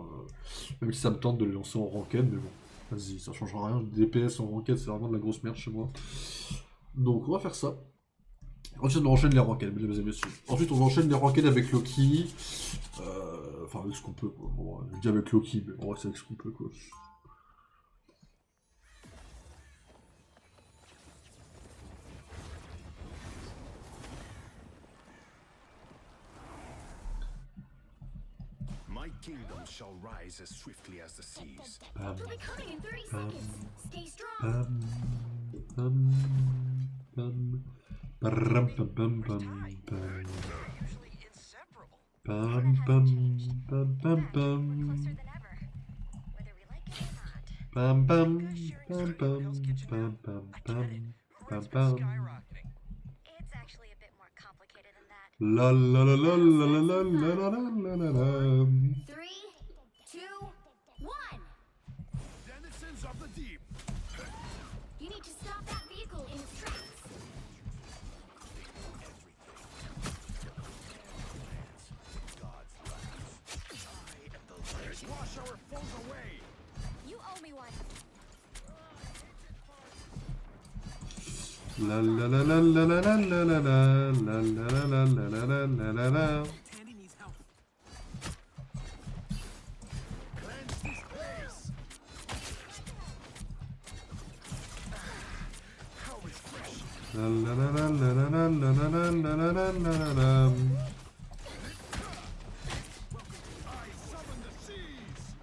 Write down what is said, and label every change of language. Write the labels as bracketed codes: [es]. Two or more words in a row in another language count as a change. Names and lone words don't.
[fr] Même si ça me tente de les lancer en ranked, mais bon, vas-y, ça changera rien. DPS en ranked, c'est vraiment de la grosse merde chez moi. Donc on va faire ça. Ensuite on enchaîne les ranked, mesdames et messieurs. Ensuite on enchaîne les ranked avec Loki. Enfin avec ce qu'on peut, quoi. Bon, je dis avec Loki, mais on va c'est avec ce qu'on peut, quoi. [en] My kingdom shall rise as swiftly as the seas. Bam, We'll be coming in 30 bam, seconds. Stay strong. bam, bam, bam, bam, bam, bam, bam, bam. Usually inseparable. Bam, bam, bam, bam, bam. Closer than ever. Whether we like it or not. Bam, bam, Sharing bam, Hell's bam, Kitchen bam, now? bam, I get bam, it. bam, Rent's been bam. skyrocketing. It's actually a bit more complicated than that. La la la la la la la la la la la la. 3, 2, 1. Denizens of the deep. You need to stop that vehicle in its tracks. God's wrath. I am the Lord. Wash our foes away. You owe me one. La la la la la la la la la la la la la la la la la la. Tandy needs help. Cleanse this place. How refreshing. La la la la la la la la la la la la la. I summon the seas.